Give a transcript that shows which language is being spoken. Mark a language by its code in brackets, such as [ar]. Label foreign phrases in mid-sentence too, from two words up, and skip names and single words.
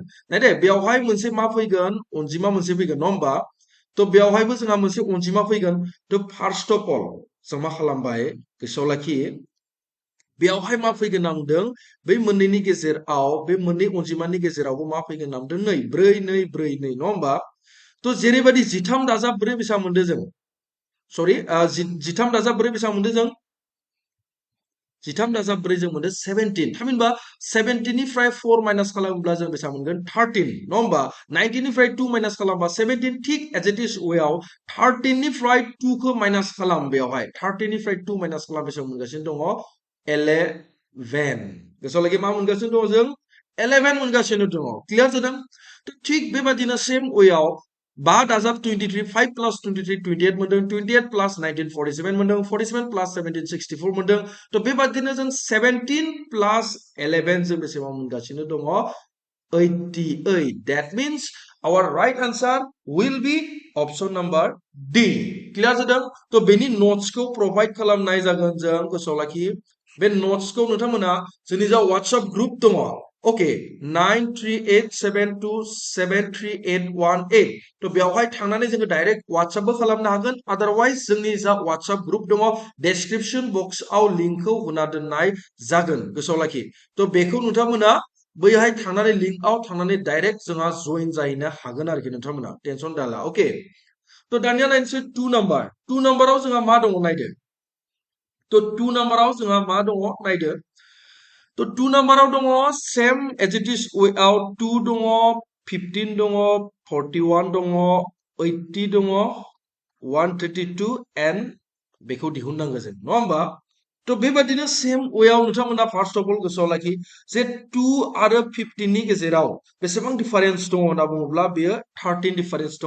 [brx] नायदे बेयावहाय मोनसे मा फैगोन अनजिमा मोनसे फैगोन नङा होमबा थ' बेयावहायबो जोंहा मोनसे अनजिमा फैगोन थ' [en] first of all [brx] जों मा खालामबाय गोसोआव लाखि बेयावहाय मा फैगोन नामदों बै मोननैनि गेजेराव बे मोननै अनजिमानि गेजेरावबो मा फैगोन नामदों नै 4 2 4 2 नङा होमबा थ' जेरैबायदि 13 दाजाब 4 बेसेबां मोनदों जों सरि 13 दाजाब 4 बेसेबां मोनदों जों 13 दाजाब 4 जों मोनदों 17 थामहिनबा 17 निफ्राय 4 माइनास खालामोब्ला जों बेसेबां मोनगोन 13 नङा होमबा 19 निफ्राय 2 माइनास खालामबा 17 थिक [en] as it is [brx] वेआव 13 निफ्राय 2 खौ माइनास खालाम बेयावहाय 13 निफ्राय 2 माइनास खालाम बेसेबां मोनगासिनो दङ 11 गोसोआव लागि मा मोनगासिनो दङ जों 11 मोनगासिनो दङ क्लियार जादों थिक बेबादिनो [en] same way [brx] 5 दाजाब 23 5 प्लस 23 28 मोनदों 28 प्लस 19 47 मोनदों 47 प्लस 17 64 मोनदों थ' बेबादिनो जों 17 प्लस 11 जों बेसेबां मोनगासिनो दङ 88 [en] that means our right answer will be option number D [brx] क्लियार जादों थ' बेनि नोट्सखौ प्रोवाइड खालामनाय जागोन जों गोसोआव लाखि बे नोट्सखौ नोंथांमोना जोंनि जा WhatsApp ग्रुप दङ ओके 9387273818 थ' बेवहाय थांनानै जोङो डाइरेक्ट WhatsAppबो खालामनो हागोन अदरवाइज जोंनि जा WhatsApp ग्रुप दङ [en] description box [brx] लिंकखौ होना दोननाय जागोन गोसोआव लाखि थ' बेखौ नोंथांमोना बैहाय थांनानै लिंकआव थांनानै डाइरेक्ट जोंहा जइन जाहैनो हागोन आरोखि नोंथांमोना टेनसन दाला ओके थ' दानिया नायनोसै 2 नाम्बार 2 नाम्बाराव जोंहा मा दङ नायदो थ' 2 नाम्बाराव जोंहा मा दङ नायदो थ' 2 नाम्बाराव दङ [en] same as it is way [brx] 2 दङ 15 दङ 41 दङ 80 दङ 132 एन्ड बेखौ दिहुननांगौ जों नङा होमबा थ' बेबादिनो सेम वेआव नोंथांमोना [en] first of all [brx] गोसोआव लाखि जे 2 आरो 15 नि गेजेराव बेसेबां डिफारेन्स दङ होनना बुङोब्ला बेयो 13 डिफारेन्स दङ